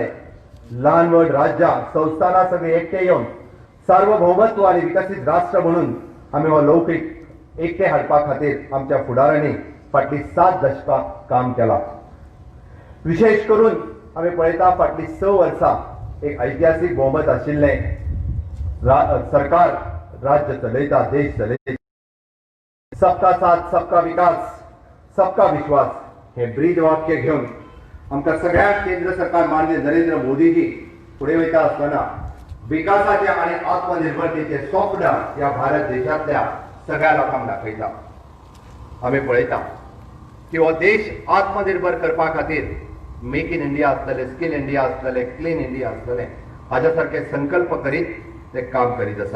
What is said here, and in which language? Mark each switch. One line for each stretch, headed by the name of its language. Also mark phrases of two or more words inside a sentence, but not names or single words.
Konkani: ल्हान व्हड राज्यां संस्थानां सगळीं एकटे येवन सार्वभौमत्व आनी विकसीत राष्ट्र म्हणून आमी हो लौकीक एकटे हाडपा खातीर आमच्या फुडाऱ्यांनी फाटलीं 7 दशकां काम केलां. विशेष करून आमी पळयता फाटलीं 6 वर्सां एक ऐतिहासीक भोवमत आशिल्लें सरकार राज्य चलयता, देश चलयता.
Hindi: सबका साथ, सबका विकास, सबका विश्वास
Konkani: हे ब्रीद वाक्य घेवन आमकां सगळ्यांक केंद्र सरकार मान्य नरेंद्र मोदीजी फुडें वयता आसतना विकासाचे आनी आत्मनिर्भरतेचे स्वप्न ह्या भारत देशांतल्या सगळ्या लोकांक दाखयता. आमी पळयता की हो देश आत्मनिर्भर करपा खातीर मेक इन इंडिया आसतलें, स्कील इंडिया आसतलें, क्लीन इंडिया आसतलें, हाच्या सारखे संकल्प करीत ते काम करीत आसा.